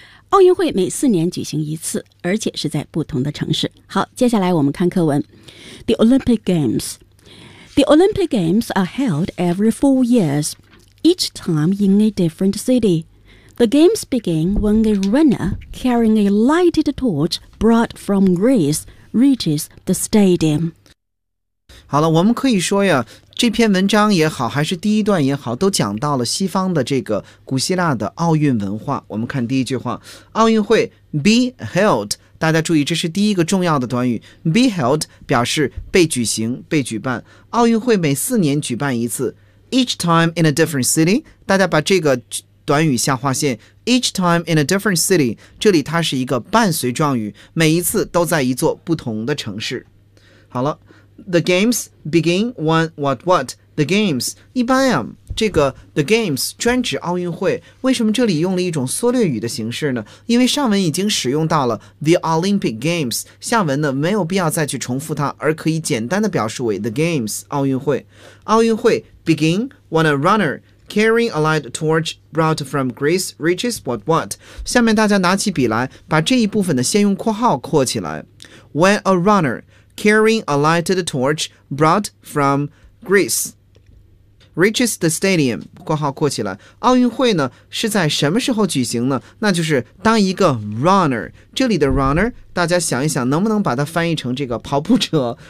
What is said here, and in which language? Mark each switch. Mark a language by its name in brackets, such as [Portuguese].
[Chinese] 奥运会每四年举行一次，而且是在不同的城市。好，接下来我们看课文。 [English] The Olympic Games The Olympic Games are held every 4 years, each time in a different city. The games begin when a runner carrying a lighted torch brought from Greece reaches the stadium. [Chinese] 好了，我们可以说呀，这篇文章也好，还是第一段也好，都讲到了西方的这个古希腊的奥运文化。我们看第一句话，奥运会 [English] be held， [Chinese] 大家注意这是第一个重要的短语， be held 表示被举行被举办。奥运会每四年举办一次， [English] each time in a different city， [Chinese] 大家把这个短语下划线， each time in a different city， 这里它是一个伴随状语，每一次都在一座不同的城市。好了， [English] The games begin when what what? The games [Chinese] 一般呀，这个 the games 专指奥运会。为什么这里用了一种缩略语的形式呢？因为上文已经使用到了 [English] the Olympic games， [Chinese] 下文呢没有必要再去重复它，而可以简单的表示为 the games 奥运会。奥运会 [English] begin when a runner carrying a light torch brought from Greece reaches what what? [Chinese] 下面大家拿起笔来，把这一部分的先用括号括起来。 [English] When a runner carrying a lighted torch brought from Greece reaches the stadium， [Chinese] 括号括起来。奥运会呢是在什么时候举行呢？那就是当一个 runner， 这里的 runner 大家想一想能不能把它翻译成这个跑步者。